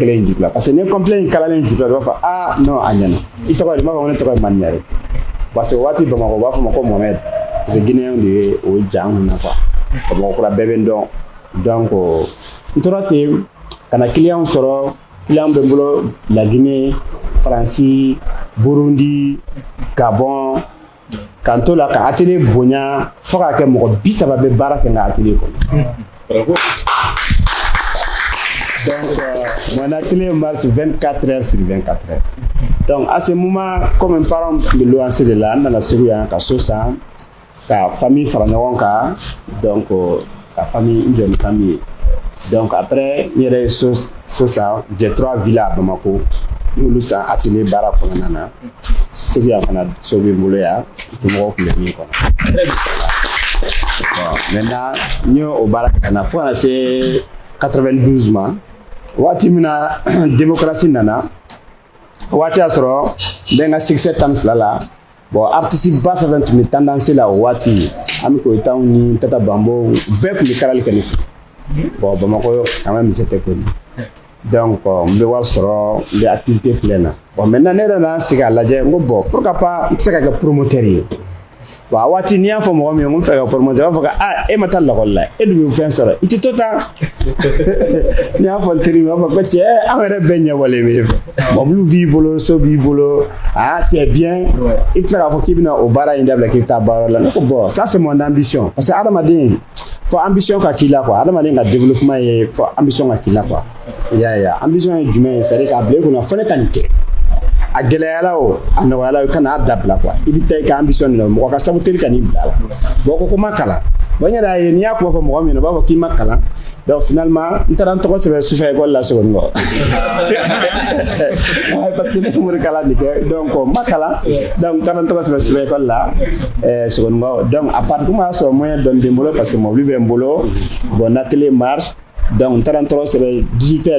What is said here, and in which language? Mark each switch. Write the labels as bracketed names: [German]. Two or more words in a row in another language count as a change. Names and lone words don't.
[Bambara] kelen in jugula [French] parce que [Bambara] ni complet in kalalen jugula u b'a fɔ non a ɲɛna i tɔgɔ ye di n b'a fɔ ko ne tɔgɔ ye Maniyare [French] parce que [Bambara] o waati Bamakɔ u b'a fɔ ma ko Mohamed [French] parce que [Bambara] Guinéen de ye o jan kun na quoi Bamakɔ kura bɛɛ bɛ n dɔn donc n tora ten ka na client sɔrɔ client bɛ n bolo La Guinée Faransi Burundi Gabon k'an to la ka atelier bonya fo k'a kɛ mɔgɔ 30 bɛ baara kɛ n ka atelier kɔnɔ [French] donc mon atelier marche 24 heures sur 24 heures donc à ce moment comme mes parents me loger de là [Bambara] n nana Segu yan ka so san ka famille fara ɲɔgɔn kan donc ka famille n jɔ ni famille ye [French] donc après [Bambara] n yɛrɛ ye so san [French] j'ai 3 villas à Bamako [Bambara] n y'olu san atelier baara kɔnɔna na Segu yan fana so bɛ n bolo yan mɔgɔw tun bɛ min kɔnɔ [French] bon maintenant [Bambara] n ye o baara kɛ ka na fo kana se 92 ma waati min na démocratie nana waati y'a sɔrɔ n bɛ n ka succès tan ni fila la bon artiste ba fɛn fɛn tun bɛ tendance la o waati Ami Koyitaw ni Tata Bambo bɛɛ tun bɛ kalali kɛ ne fɛ bon Bamakɔ [French] quand même j'étais connu donc [Bambara] n bɛ wari sɔrɔ n bɛ [French] activité pleine [Bambara] na [French] bon maintenant [Bambara] ne yɛrɛ nana sigi a lajɛ n ko [French] bon pourquoi pas [Bambara] n tɛ se ka kɛ promoteur ye bon a waati n'i y'a fɔ mɔgɔ min ye n ko n fɛ ka promoteur a b'a fɔ ko e ma taa lakɔli la e dun bɛ fɛn sɔrɔ i tɛ to tan n'i y'a fɔ n teri min a b'a fɔ ko cɛ an yɛrɛ bɛɛ ɲɛbɔlen bɛ e fɛ mɔbili b'i bolo so b'i bolo [French] t'es bien [Bambara] i bɛ tila k'a fɔ k'i bɛna o baara in dabila k'i bɛ taa baara la ne ko bon [French] ça c'est mon ambition parce que [Bambara] adamaden fɔ ambition ka k'i la quoi adamaden ka développement ye fɔ ambition ka k'i la quoi i y'a ye ambition ye jumɛn ye [French] c'est à dire [Bambara] k'a bila i kunna fɔ ne ka nin kɛ a gɛlɛyala o a nɔgɔyala i kana a dabila quoi i bɛ taa i ka ambition de la mɔgɔ ka sabu teli ka n'i bila la bon ko ma kalan bon n yɛrɛ y'a ye n'i y'a kuma fɔ mɔgɔ min na u b'a fɔ k'i ma kalan donc finalement n taara n tɔgɔ sɛbɛn sufɛ école la Sogonikɔ [French] parce que [Bambara] ne tun b'o kalan de kɛ donc n ma kalan donc n taara n tɔgɔ sɛbɛn sufɛ école la Sogonikɔ donc [French] a partir [Bambara] y'a sɔrɔ moyen dɔɔni bɛ n bolo parce que mɔbili bɛ n bolo bon n'atelier marche donc n taara n tɔgɔ sɛbɛn 18h